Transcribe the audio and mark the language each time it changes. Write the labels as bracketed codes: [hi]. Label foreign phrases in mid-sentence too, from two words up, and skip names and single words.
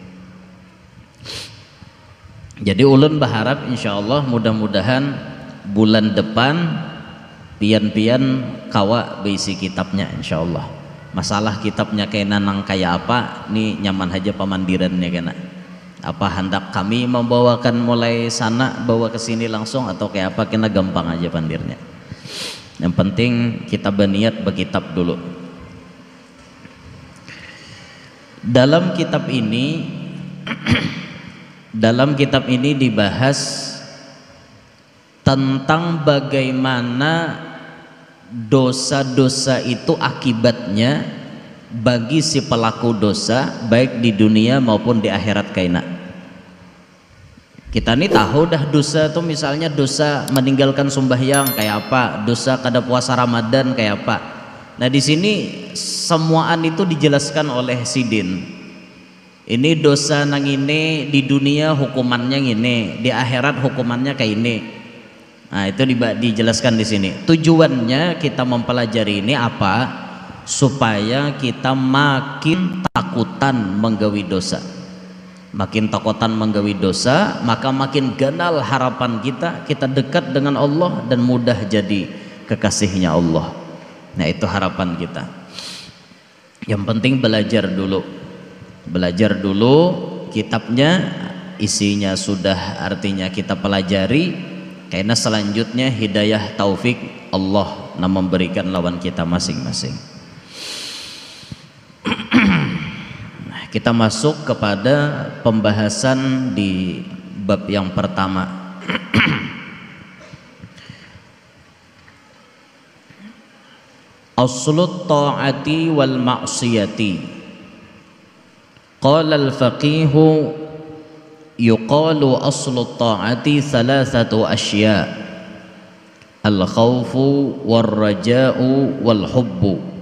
[bjn] Jadi ulun berharap insyaallah mudah-mudahan bulan depan pian-pian kawa besi kitabnya insyaallah. Masalah kitabnya kayak nanang kayak apa nih nyaman aja pemandirannya kena. Apa hendak kami membawakan mulai sana bawa ke sini langsung atau kayak apa, kena gampang aja pandirnya. [id] Yang penting kita berniat berkitab dulu. Dalam kitab ini dalam kitab ini dibahas tentang bagaimana dosa-dosa itu akibatnya bagi si pelaku dosa baik di dunia maupun di akhirat kaina. [bjn] Kita ini tahu dah dosa tuh misalnya dosa meninggalkan sembahyang kayak apa, dosa kada puasa Ramadan kayak apa. Nah di sini semuaan itu dijelaskan oleh Sidin. Ini dosa nang ini di dunia hukumannya ini, di akhirat hukumannya kayak ini. [id] Nah itu dijelaskan di sini. Tujuannya kita mempelajari ini apa? [bjn] Supaya kita makin takutan menggawi dosa. Makin takutan menggawi dosa, maka makin ganal harapan kita dekat dengan Allah dan mudah jadi kekasihnya Allah. [id] Nah itu harapan kita. Yang penting belajar dulu kitabnya, isinya sudah artinya kita pelajari, karena selanjutnya hidayah taufik Allah yang memberikan lawan kita masing-masing. Kita masuk kepada pembahasan di bab yang pertama. [ar] أصل الطاعة والمعصية قال الفقيه يقال أصل الطاعة ثلاثة أشياء الخوف والرجاء والحب.